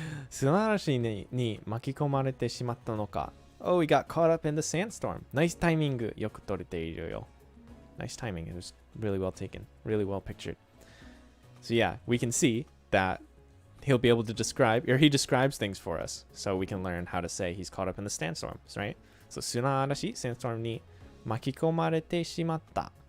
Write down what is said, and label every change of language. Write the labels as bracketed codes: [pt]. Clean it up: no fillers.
[ja] 砂嵐に巻き込まれてしまったのか。 [en] Oh, we got caught up in the sandstorm. Nice timing. [ja] よく撮れているよ。 [en] Nice timing. It was really well taken. Really well pictured. So yeah, we can see that he'll be able to describe, or he describes things for us. So we can learn how to say he's caught up in the sandstorms, right? So 砂嵐、sandstorm に [ja] 巻き込まれてしまった。